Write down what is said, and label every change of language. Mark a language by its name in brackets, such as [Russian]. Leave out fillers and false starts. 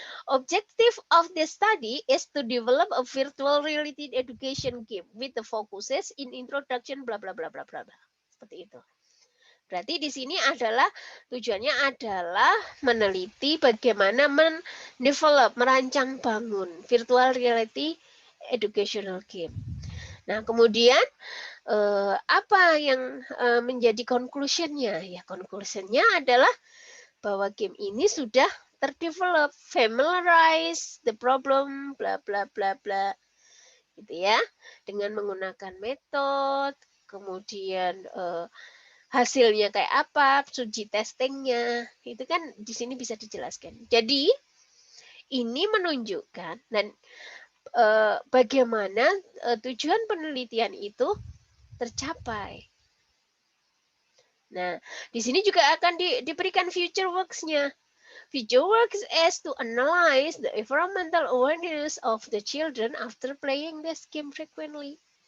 [English] Objective of the study is to develop a virtual reality education game with the focuses in introduction bla bla bla bla bla. [Indonesian] Seperti itu. Berarti di sini adalah tujuannya adalah meneliti bagaimana mendevelop, merancang bangun virtual reality educational game. Nah, kemudian apa yang menjadi conclusionnya? Ya, conclusionnya adalah bahwa game ini sudah terdevelop, [English] familiarize the problem, [Indonesian] bla bla bla bla, gitu ya, dengan menggunakan metode, kemudian hasilnya kayak apa, uji testingnya, itu kan di sini bisa dijelaskan. Jadi ini menunjukkan dan bagaimana tujuan penelitian itu tercapai. Nah, di sini juga akan diberikan future works-nya. [English] Future works is to analyze the environmental awareness of the children after playing this game frequently.